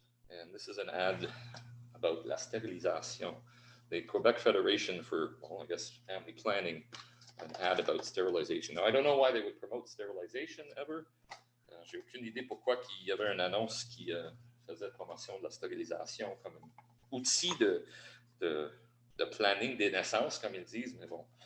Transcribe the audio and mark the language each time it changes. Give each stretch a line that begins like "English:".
English: And this is an ad about la stérilisation. The Quebec Federation for, well, I guess, family planning, an ad about sterilization. Now, I don't know why they would promote sterilization ever.
French: J'ai aucune idée pourquoi il y avait une annonce qui faisait promotion de la stérilisation comme un outil de planning des naissances, comme ils disent, mais bon.